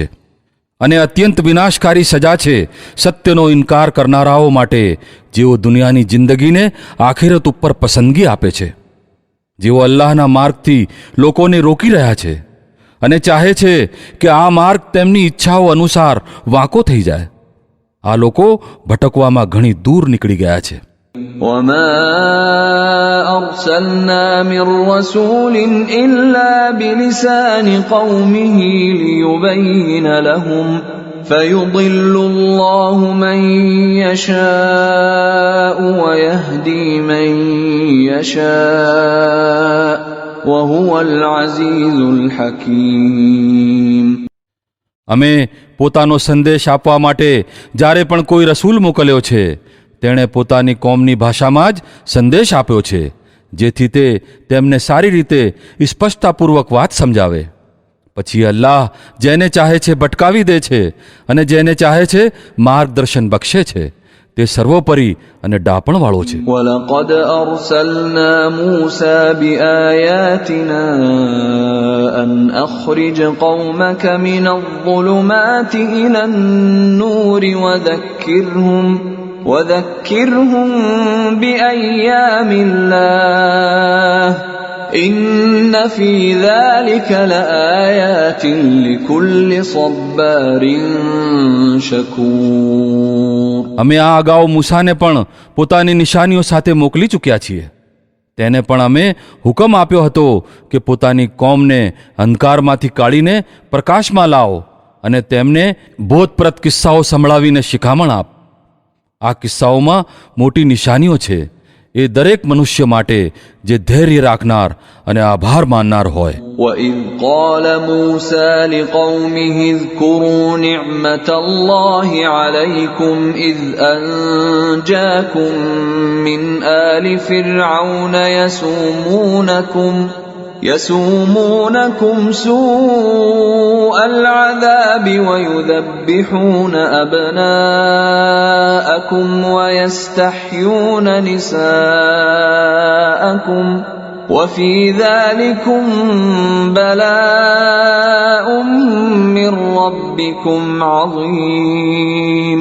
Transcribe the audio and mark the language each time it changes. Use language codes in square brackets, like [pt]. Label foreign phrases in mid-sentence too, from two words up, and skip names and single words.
[gu] અને અત્યંત વિનાશકારી સજા છે સત્યનો ઇનકાર કરનારાઓ માટે, જેઓ દુનિયાની જિંદગીને આખિરત ઉપર પસંદગી આપે છે, જેઓ અલ્લાહના માર્ગથી લોકોને રોકી રહ્યા છે અને ચાહે છે કે આ માર્ગ તેમની ઈચ્છાઓ અનુસાર વાંકો થઈ જાય. આ લોકો ભટકવામાં ઘણી દૂર નીકળી ગયા છે. [ar] وما أرسلنا من رسول إلا بلسان قومه ليبين لهم فيضل الله من يشاء ويهدي من يشاء وهو العزيز الحكيم. [gu] અમે પોતાનો સંદેશ આપવા માટે જ્યારે પણ કોઈ રસૂલ મોકલ્યો છે, તેણે પોતાની કોમની ભાષામાં જ સંદેશ આપ્યો છે, જેથી તે તેમને સારી રીતે સ્પષ્ટતાપૂર્વક વાત સમજાવે. પછી અલ્લાહ જેને ચાહે છે ભટકાવી દે છે, અને જેને ચાહે છે માર્ગદર્શન બક્ષે છે. તે સર્વોપરી અને ડાપણવાળો છે. [ar] وَلَقَدْ أَرْسَلْنَا مُوسَى بِآيَاتِنَا أَنْ أَخْرِجْ قَوْمَكَ مِنَ الظُّلُمَاتِ إِلَى النُّورِ وَذَكِّرْهُم بِأَيَّامِ اللَّهِ إِنَّ فِي ذَلِكَ لَآيَاتٍ لِكُلِّ صَبَّارٍ شَكُورٍ. [gu] અમે આ અગાઉ મૂસાને પણ પોતાની નિશાનીઓ સાથે મોકલી ચૂક્યા છીએ. તેને પણ અમે હુકમ આપ્યો હતો કે પોતાની કોમને અંધકારમાંથી કાઢીને પ્રકાશમાં લાવો અને તેમને બોધપ્રદ કિસ્સાઓ સંભળાવીને શિખામણ આપ. આ કિસ્સાઓમાં મોટી નિશાનીઓ છે એ દરેક મનુષ્ય માટે જે ધૈર્ય રાખનાર અને આભાર માનનાર હોય. [ar] وَإِذْ قَالَ مُوسَى لِقَوْمِهِ اذْكُرُوا نِعْمَةَ اللَّهِ عَلَيْكُمْ إِذْ أَنْجَاكُمْ مِنْ آلِ فِرْعَوْنَ يَسُومُونَكُمْ سُوءَ الْعَذَابِ وَيُذَبِّحُونَ أَبْنَاءَكُمْ وَيَسْتَحْيُونَ نِسَاءَكُمْ وَفِي ذَلِكُمْ بَلَاءٌ مِّن رَّبِّكُمْ عَظِيمٌ.